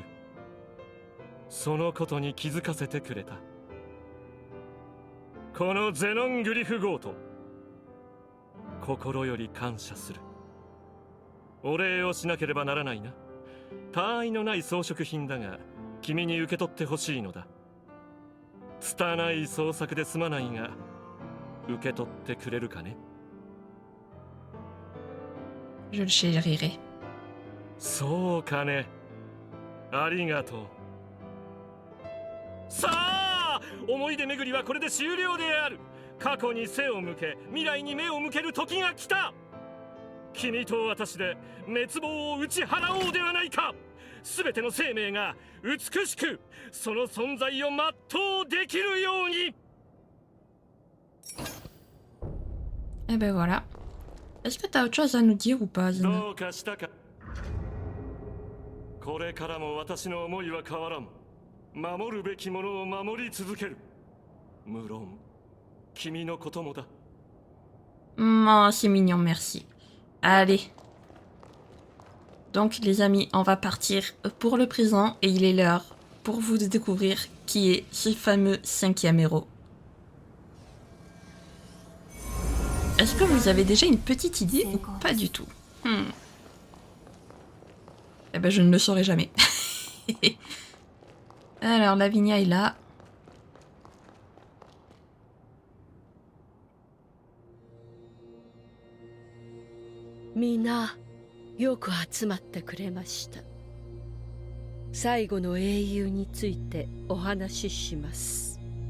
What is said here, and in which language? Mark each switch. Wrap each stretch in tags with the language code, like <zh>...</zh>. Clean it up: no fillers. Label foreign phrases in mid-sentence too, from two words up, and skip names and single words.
<ja>そのことに気づかせてくれたこのゼノングリフゴート、心より感謝する。お礼をしなければならないな。他愛のない装飾品だが君に受け取ってほしいのだ。拙い創作ですまないが受け取ってくれるかね。</ja> <fr>Je le chérirai.</fr> <ja>そうかね。ありがとう。さあ、思い出巡りはこれで終了である。過去に背を向け未来に目を向ける時が来た。君と私で滅亡を打ち払おうではないか。全ての生命が美しくその存在を全うできるように。</ja> <fr>Eh ben voilà. Est-ce que t'as autre chose à nous dire ou pas, Zina?</fr> <ja>どうかしたか。これからも私の思いは変わらん。守るべきものを守り続ける。無論君のこともだ。</ja> <fr>Oh, c'est mignon, merci. Allez. Donc, les amis, on va partir pour le présent et il est l'heure pour vous de découvrir qui est ce fameux 5e héros. Est-ce que vous avez déjà une petite idée ou pas du tout? Eh ben, je ne le saurai jamais. Alors, Lavinia est là.</fr> <ja>Mina, よく集まってくれました。最後の英雄についてお話しします。</ja>